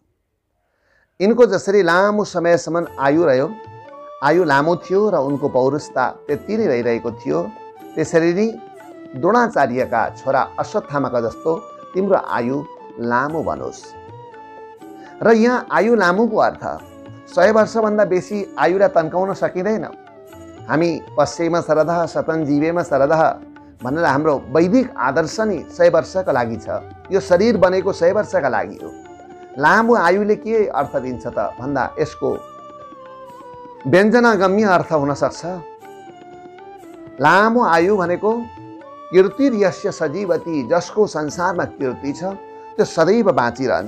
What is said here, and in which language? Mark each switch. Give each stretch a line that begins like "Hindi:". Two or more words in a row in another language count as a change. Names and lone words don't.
Nepali: यिनको जसरी लामो समयसम्म आयु रह्यो, आयु लामो थियो र उनको पौरुषता त्यति नै रहिरहेको थियो, त्यसरी नै द्रोणाचार्यका छोरा अश्वत्थामाका जस्तो तिम्रो आयु लामो बनोस्। र यहाँ आयु लामोको अर्थ 100 वर्षभन्दा बेसी आयुलाई तन्काउन सकिँदैन। हामी
Sanskrit: पश्येमा शरदः शतं जीवेमा शरदः
Nepali: भनेर हाम्रो वैदिक आदर्श नि 100 वर्षका लागि छ। यो शरीर बनेको 100 वर्षका लागि हो। लामो आयुले के अर्थ दिन्छ त भन्दा यसको व्यञ्जनागम्य अर्थ हुन सक्छ। लामो आयु भनेको
Sanskrit: कीर्ति यस्य सजीवती,
Nepali: जसको संसारमा कीर्ति छ त्यो सदैव बाँचिरहन्छ।